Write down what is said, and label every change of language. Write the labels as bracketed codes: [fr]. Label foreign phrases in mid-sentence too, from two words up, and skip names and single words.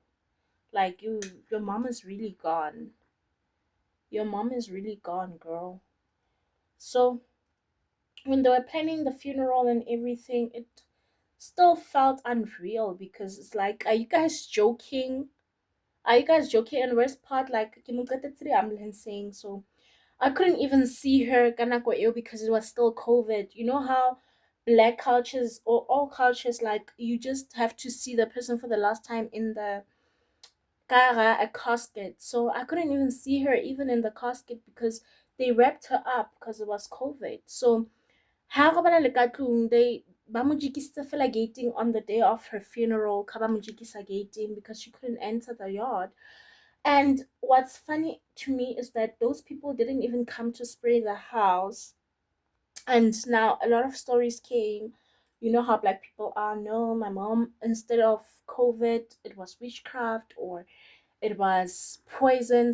[en] Like your mom is really gone. Your mom is really gone, girl. So when they were planning the funeral and everything, it still felt unreal because it's like, are you guys joking? Are you guys joking? And worst part, like, [st] ke mo qetetse ambulancing, [en] so I couldn't even see her [st] ka nako eo [en] because it was still COVID. You know how black cultures or all cultures, like, you just have to see the person for the last time in the a casket. So I couldn't even see her even in the casket because they wrapped her up because it was COVID. [st] So ha go bana le ka tlung, [en] they [st] ba mo jikisitse fela gating [en] on the day of her funeral, [st] ka ba mo jikisa gating [en] because she couldn't enter the yard. And what's funny to me is that those people didn't even come to spray the house. And now a lot of stories came. You know how black people are. No, my mom, instead of COVID, it was witchcraft or it was poison.